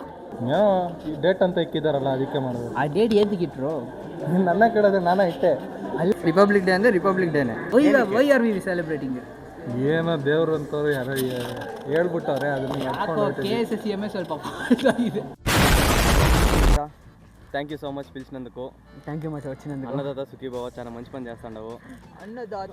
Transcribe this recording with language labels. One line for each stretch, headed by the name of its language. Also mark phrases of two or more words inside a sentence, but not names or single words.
Kannada: ಈ ಡೇಟ್ ಅಂತ ಇಕ್ಕಿದಾರಲ್ಲ ಅದಕ್ಕೆ ಮಾಡೋದು. ಆ ಡೇಟ್ ಏನಕ್ಕೆ ಇಟ್ರು? ನನ್ನ ಕೇಳಿದ್ರೆ ನಾನೇ ಇಟ್ಟೆ. ರಿಪಬ್ಲಿಕ್ ಡೇ ಅಂದರೆ ರಿಪಬ್ಲಿಕ್ ಡೇನೆ.
English: why are we celebrating?
Kannada: ಏನೋ ದೇವ್ರು ಅಂತವ್ರು ಯಾರೋ ಹೇಳ್ಬಿಟ್ಟವ್ರೆ ಅದನ್ನ KSSEMA ಸ್ವಲ್ಪ ಇದೆ.
English: thank you so much
Telugu: పిలిచినందుకు.
English: thank you much
Telugu: వచ్చినందుకు. అన్నదాత సుఖీభవ చాలా మంచి పని చేస్తాండవు. అన్నదాత